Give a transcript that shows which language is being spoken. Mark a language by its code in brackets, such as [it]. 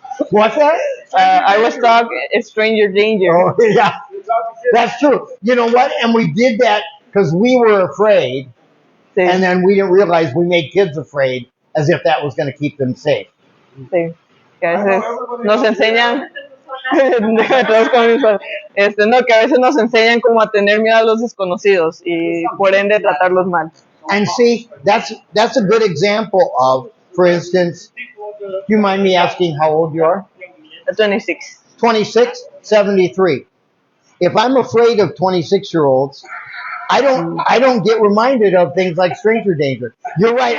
[en] What's that? I was talking stranger danger. Oh, yeah, that's true. You know what? And we did that because we were afraid, [es] Sí, [en] and then we didn't realize we made kids afraid as if that was going to keep them safe. [es] sí. Que a veces nos enseñan, todos con mis padres. No, que a veces nos enseñan como a tener miedo a los desconocidos y por ende tratarlos mal. [en] And see, that's a good example of, for instance, do you mind me asking how old you are? 26. 26, 73. If I'm afraid of 26-year-olds, I don't get reminded of things like stranger danger. You're right.